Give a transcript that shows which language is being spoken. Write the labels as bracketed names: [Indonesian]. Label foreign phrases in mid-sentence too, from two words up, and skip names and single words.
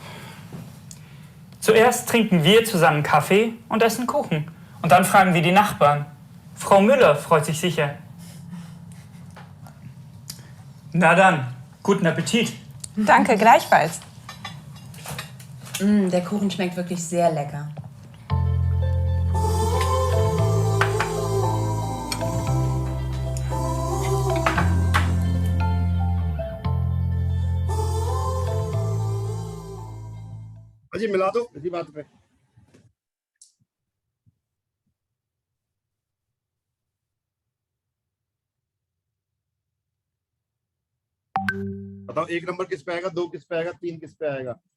[German] Zuerst trinken wir zusammen Kaffee und essen Kuchen. Und dann fragen wir die Nachbarn. Frau Müller freut sich sicher. Na dann, guten Appetit. Danke, gleichfalls. Der Kuchen schmeckt wirklich sehr lecker. [Hindi] अजी मिला दो इसी बात पे। बताओ 1 नंबर किस पे आएगा, 2 किस पे आएगा, 3 किस पे आएगा?